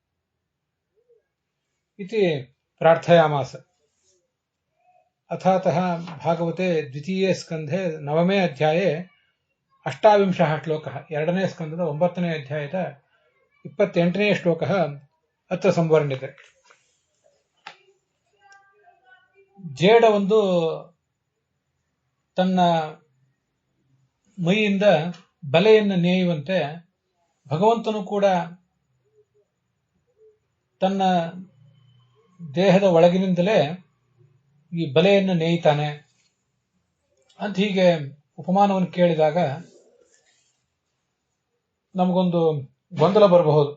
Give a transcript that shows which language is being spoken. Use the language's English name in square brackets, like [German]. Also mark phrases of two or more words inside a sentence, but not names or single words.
[Sanskrit] इति प्रार्थयामास अथातः भागवते द्वितीये स्कन्धे 9ನೇ अध्याये 28 श्लोकः 2ನೇ स्कन्धದ 9ನೇ अध्यायದ 28ನೇ श्लोकः अत्र संवर्ण्यते [Kannada] ಜೇಡ ಒಂದು ತನ್ನ ಮೈಯಿಂದ ಬಲೆಯನ್ನು ನೇಯುವಂತೆ ಭಗವಂತನು ಕೂಡ ತನ್ನ ದೇಹದ ಒಳಗಿನಿಂದಲೇ ಈ ಬಲೆಯನ್ನು ನೇಯ್ತಾನೆ ಅಂತ ಹೀಗೆ ಉಪಮಾನವನ್ನು ಕೇಳಿದಾಗ ನಮಗೊಂದು ಗೊಂದಲ ಬರಬಹುದು.